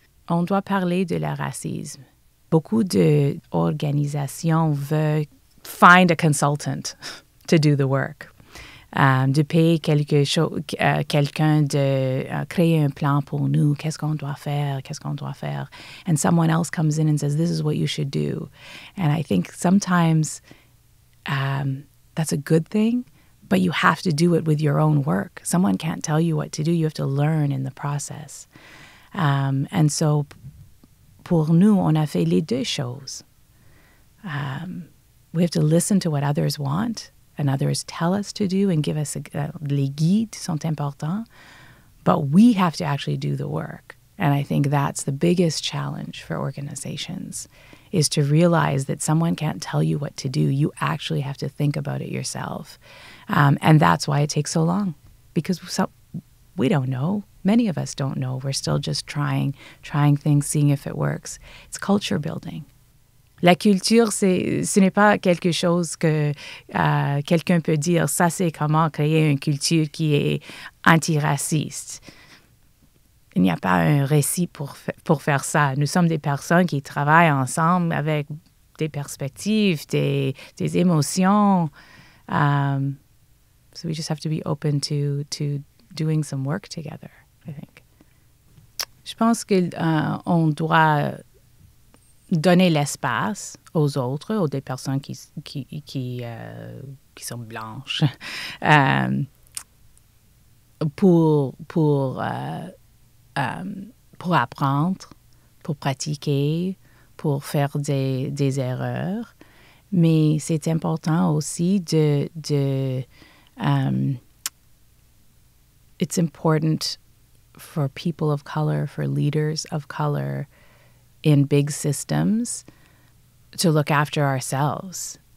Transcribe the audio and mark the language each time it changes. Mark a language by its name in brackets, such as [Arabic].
[French] On doit parler de le racisme. Beaucoup d'organisations veulent [English] find a consultant to do the work. [French] de payer quelqu'un de créer un plan pour nous, qu'est-ce qu'on doit faire, [English] and someone else comes in and says, this is what you should do. And I think sometimes that's a good thing, but you have to do it with your own work. Someone can't tell you what to do. You have to learn in the process. And so, [French] pour nous, on a fait les deux choses. [English] We have to listen to what others want and others tell us to do and give us [French] les guides sont importants, [English] but we have to actually do the work. And I think that's the biggest challenge for organizations, is to realize that someone can't tell you what to do. You actually have to think about it yourself. And that's why it takes so long, because we don't know. Many of us don't know. We're still just trying things, seeing if it works. It's culture building. [French] La culture, ce n'est pas quelque chose que quelqu'un peut dire, ça c'est comment créer une culture qui est antiraciste. Il n'y a pas un récit pour faire ça. Nous sommes des personnes qui travaillent ensemble avec des perspectives, des émotions. [English] So we just have to be open to doing some work together, I think. [French] Je pense qu'on doit donner l'espace aux autres, aux des personnes qui sont blanches, pour apprendre, pour pratiquer, pour faire des erreurs. Mais c'est important aussi [English] it's important for people of color, for leaders of color in big systems, to look after ourselves.